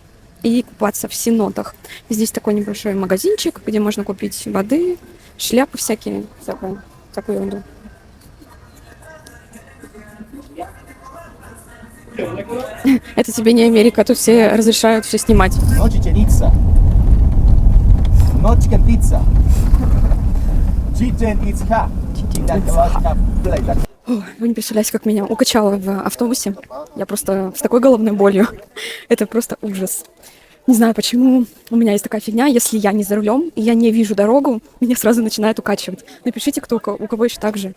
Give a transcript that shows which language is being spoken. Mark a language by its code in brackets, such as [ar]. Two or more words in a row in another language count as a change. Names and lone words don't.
[ru] И купаться в сенотах. Здесь такой небольшой магазинчик, где можно купить воды, шляпы всякие, всякую ерунду. Это тебе не Америка, тут все разрешают все снимать. [en] No Chichen-Itza. No chicken pizza. Chichen-Itza. [ru] Вы не представляете, как меня укачало в автобусе. Я просто с такой головной болью. Это просто ужас. Не знаю, почему у меня есть такая фигня. Если я не за рулем и я не вижу дорогу, меня сразу начинает укачивать. Напишите, у кого еще так же.